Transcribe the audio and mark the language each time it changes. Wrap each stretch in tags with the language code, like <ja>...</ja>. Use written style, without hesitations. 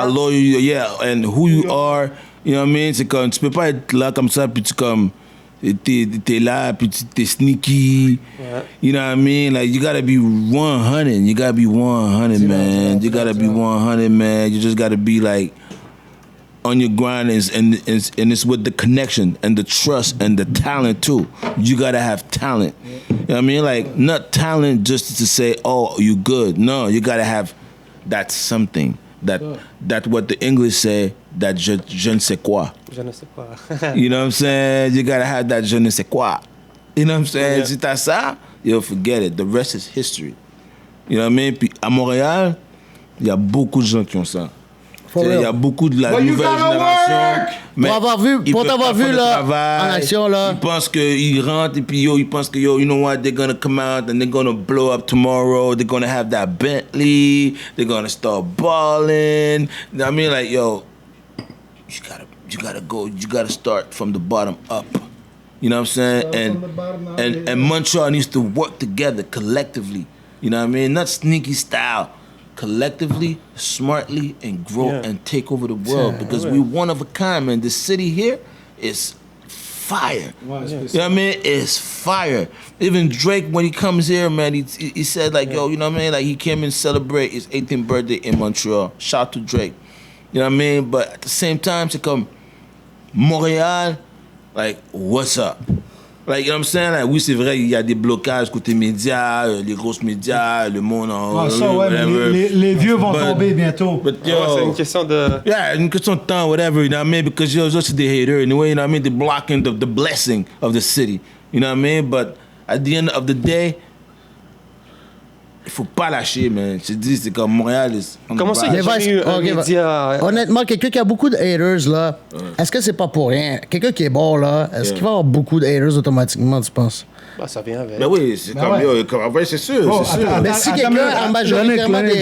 <en>How loyal you, yeah, and who you are. You know what I mean?</en> <fr>C'est comme, tu peux pas être là comme ça, puis tu comme... T'es là, puis t'es sneaky.</fr> <en>Yeah. You know what I mean? Like, you gotta be 100. You gotta be 100, man. You gotta be 100, man. You just gotta be, like, on your grind, and it's with the connection and the trust and the talent, too. You gotta have talent. You know what I mean? Like, not talent just to say, oh, you good. No, you gotta have that something. That what the English say, that je ne sais quoi.</en> <fr>Je ne sais pas.</fr> <en>You know what I'm saying? You gotta have that je ne sais quoi. You know what I'm saying? Yeah.</en> <fr>Si t'as ça,</fr> <en>you'll forget it. The rest is history. You know what I mean?</en> <fr>Puis à Montréal, il y a beaucoup de gens qui ont ça. Il y a beaucoup de la nouvelle génération. Mais Pour t'avoir vu là, en action là. Ils pensent qu'ils rentrent et puis ils pensent que</fr> <en>you know what, they're gonna come out and they're gonna blow up tomorrow. They're gonna have that Bentley. They're gonna start balling. I mean, like, yo, you gotta start from the bottom up. You know what I'm saying? And Montreal needs to work together collectively. You know what I mean? Not sneaky style. Collectively, smartly, and grow and take over the world, because we one of a kind, man. The city here is fire. You know what I mean? It's fire. Even Drake, when he comes here, man, he said, like, yo, you know what I mean? Like, he came and celebrate his 18th birthday in Montreal. Shout out to Drake. You know what I mean? But at the same time, to come Montréal, like, what's up? Like, you know what I'm saying?</en> <fr>Like, oui, c'est vrai, il y a des blocages côté médias, les grosses médias, le monde en... les vieux vont tomber bientôt.</fr> <en>But, yo,</en> <fr>C'est une question de...</fr> <en>Yeah,</en> <fr>une question de temps,</fr> <en>whatever, you know what I mean? Because, yo, just the hater, in a way, you know what I mean? They're blocking the blessing of the city, you know what I mean? But at the end of the day,</en> <fr>il faut pas lâcher, man. Je te dis, c'est comme Montréal. Comment ça, il n'y a jamais eu un média... Honnêtement, quelqu'un qui a beaucoup de haters, là, est-ce que c'est pas pour rien? Quelqu'un qui est bon, là, est-ce qu'il va avoir beaucoup de haters automatiquement, tu penses? Bah, ça vient avec. Ben oui, c'est comme, yo, comme après, c'est sûr, c'est sûr. Mais si quelqu'un a majoritairement des</fr>